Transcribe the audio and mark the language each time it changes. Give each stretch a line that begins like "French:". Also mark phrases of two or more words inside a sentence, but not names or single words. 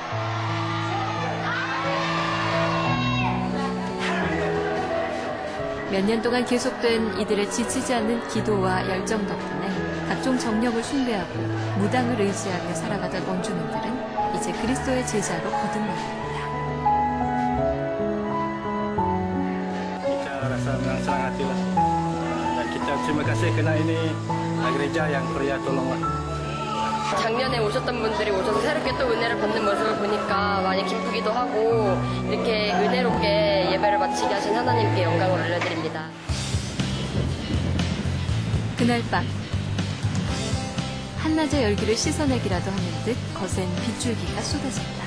Korean: 몇 년 동안 계속된 이들의 지치지 않는 기도와 열정 덕분에 각종 정력을 숭배하고 무당을 의지하며 살아가던 원주민들은 이제 그리스도의 제자로 거듭납니다.
Malay: Kita rasa senang hati lah. Dan kita terima kasih kerana ini gereja yang pria tolonglah.
Korean: 작년에 오셨던 분들이 오셔서 새롭게 또 은혜를 받는 모습을 보니까 많이 기쁘기도 하고 이렇게 은혜롭게 예배를 마치게 하신 하나님께 영광을 올려드립니다. 그날 밤 한낮의 열기를 씻어내기라도 하는 듯 거센 빗줄기가 쏟아진다.